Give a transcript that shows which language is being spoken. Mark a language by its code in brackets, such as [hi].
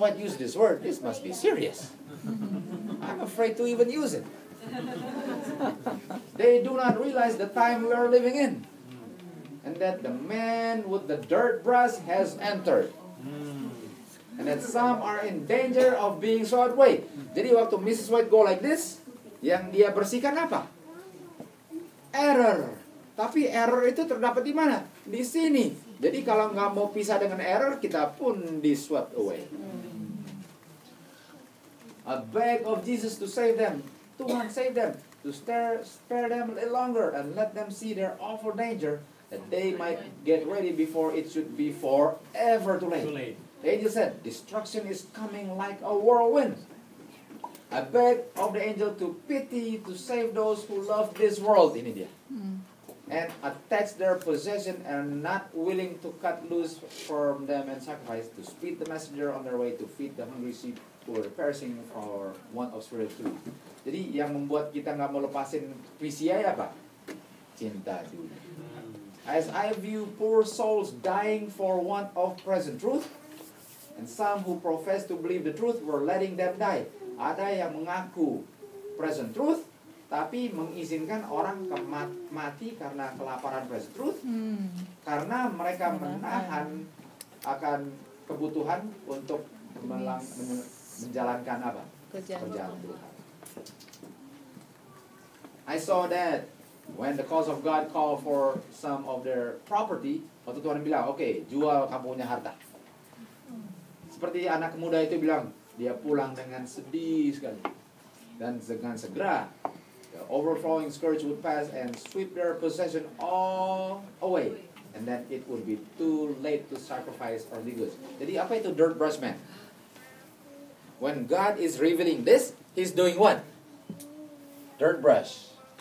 [en] White used this word, this must be serious. I'm afraid to even use it. They do not realize the time we are living in, and that the man with the dirt brush has entered. And that some are in danger of being swept away. [id] Jadi waktu Mrs. White [en] go like this, [id] yang dia bersihkan apa? Error. Tapi error itu terdapat di mana? Di sini. Jadi kalau nggak mau pisah dengan error, kita pun di [en] swept away. I beg of Jesus to save them. Tuhan save them. To spare them a little longer and let them see their awful danger, that they might get ready before it should be forever too late. Too late. The angel said, destruction is coming like a whirlwind. I beg of the angel to pity, to save those who love this world in India, and attach their possession and not willing to cut loose from them and sacrifice, to speed the messenger on their way to feed the hungry sheep who are perishing for want of spiritual food. [id] Jadi yang membuat kita nggak mau lepasin PCI apa? Cinta dunia. [en] As I view poor souls dying for want of present truth, and some who profess to believe the truth were letting them die. [id] Ada yang mengaku present truth, tapi mengizinkan orang mati karena kelaparan present truth, karena mereka menahan akan kebutuhan untuk menjalankan apa? Kerjaan Tuhan. [en] I saw that when the cause of God called for some of their property, [id] waktu Tuhan bilang, oke, jual kamu punya harta. Seperti anak muda itu bilang, dia pulang dengan sedih sekali. Dan dengan segera, [en] the overflowing scourge would pass and sweep their possession all away. And then it would be too late to sacrifice earthly goods. [id] Jadi apa itu [en] dirt brush man? When God is revealing this, He's doing what? Dirt brush.